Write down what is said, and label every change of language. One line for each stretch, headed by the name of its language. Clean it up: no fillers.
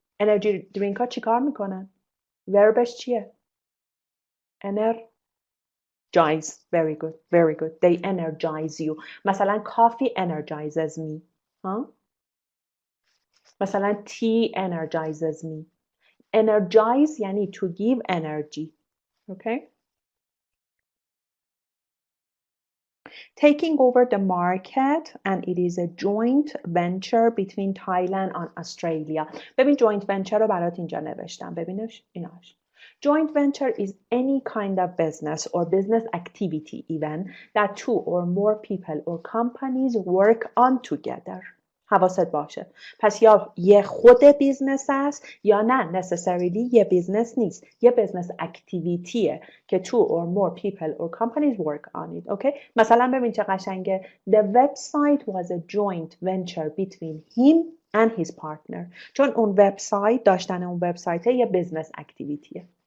Persian: Energy drink ها چی کار میکنن؟ Verbش چیه؟ Energize.
English: Very good. Very good. They energize you. مثلا coffee energizes me. Huh? مثلا tea energizes me. Energize یعنی to give energy. Okay? Taking over the market and it is a joint venture between Thailand and Australia.
Persian: ببین joint venture رو برات اینجا نوشتم. ببینش ایناش.
English: Joint venture is any kind of business or business activity even that two or more people or companies work on together.
Persian: حواست باشه. پس یا یه خود بیزنس است یا نه necessarily یه بیزنس نیست. یه بیزنس اکتیویتیه که
English: two or more people or companies work on it.
Persian: Okay? مثلا ببین چه قشنگه.
English: The website was a joint venture between him and his partner.
Persian: چون اون وبسایت داشتن اون وبسایت یه بیزنس اکتیویتیه.